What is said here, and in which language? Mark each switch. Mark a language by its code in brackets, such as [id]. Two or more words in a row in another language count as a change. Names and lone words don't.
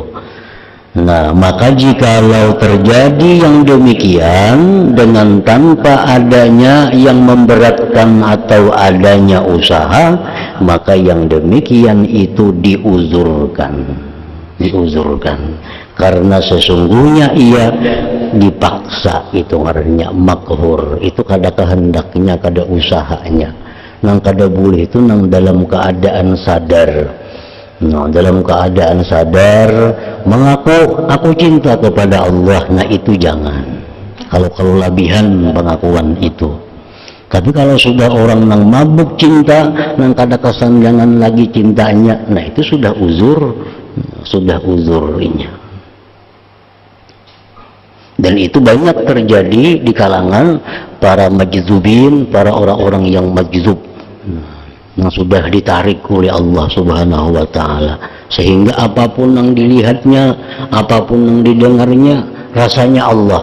[id] Nah, maka jikalau terjadi yang demikian dengan tanpa adanya yang memberatkan atau adanya usaha, maka yang demikian itu diuzurkan, karena sesungguhnya ia dipaksa, itu ngarannya makhur. [bjn] Itu kada kehendaknya, kada usahanya. Nang kada boleh itu nang dalam keadaan sadar. [id] Nah, dalam keadaan sadar mengaku aku cinta kepada Allah, nah itu jangan. [bjn] Kalau lebihan pengakuan itu. Tapi kalau sudah orang nang mabuk cinta, nang kada kesandangan lagi cintanya, nah itu sudah uzurnya. [id] Dan itu banyak terjadi di kalangan para majzubin, para orang-orang yang majzub, yang sudah ditarik oleh Allah Subhanahu wa Ta'ala, sehingga apapun yang dilihatnya, apapun yang didengarnya, rasanya Allah.